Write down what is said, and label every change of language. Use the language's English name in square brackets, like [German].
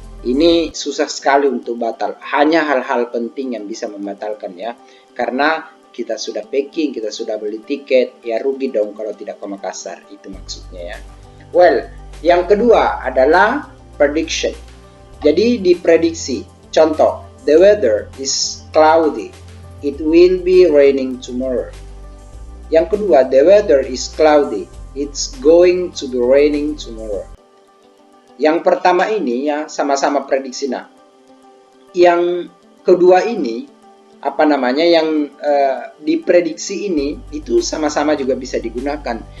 [Indonesian] Ini susah sekali untuk batal. Hanya hal-hal penting yang bisa membatalkan, ya. Karena kita sudah packing, kita sudah beli tiket, ya rugi dong kalau tidak ke Makassar. Itu maksudnya, ya. Well, yang kedua adalah prediction. Jadi diprediksi. [English] Contoh, the weather is cloudy. It will be raining tomorrow. [Indonesian] Yang kedua, [English] the weather is cloudy. It's going to be raining tomorrow. [Indonesian] Yang pertama ini ya sama-sama prediksi. Nah, yang kedua ini yang diprediksi ini itu sama-sama juga bisa digunakan.